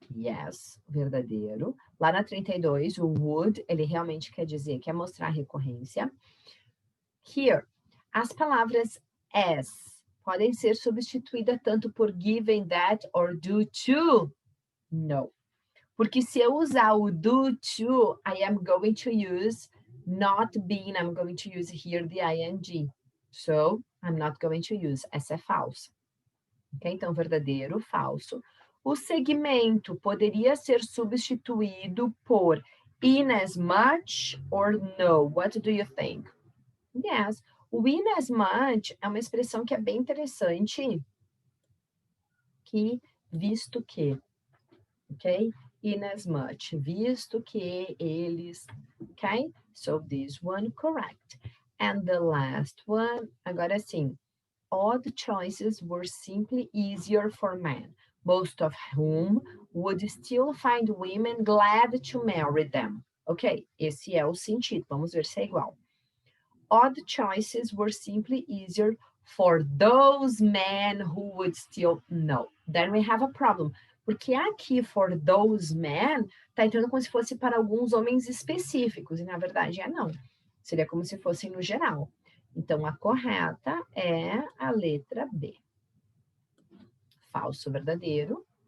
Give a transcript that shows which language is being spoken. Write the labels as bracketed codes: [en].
[en] Yes, [pt] verdadeiro. Lá na 32, o would, ele realmente quer dizer, quer mostrar recorrência. Here, as palavras as podem ser substituídas tanto por [en] given that or due to? No. [pt] Porque se eu usar o [en] due to, I am going to use not being, I'm going to use here the ing. So, I'm not going to use. [pt] Essa é falsa. [en] Ok? [pt] Então, verdadeiro, falso. O segmento poderia ser substituído por in as much [en] or no? What do you think? Yes. [pt] O in as much é uma expressão que é bem interessante, que visto que, ok? In as much, visto que eles, ok? [en] So this one correct. And the last one, [pt] agora sim, [en] odd choices were simply easier for men, most of whom would still find women glad to marry them. [pt] Ok, esse é o sentido, vamos ver se é igual. [en] Odd choices were simply easier for those men who would still know. Then we have a problem. [pt] Porque aqui, [en] for those men, [pt] tá entrando como se fosse para alguns homens específicos, e na verdade é não. Seria como se fosse no geral. Então, a correta é a letra B. Falso, verdadeiro.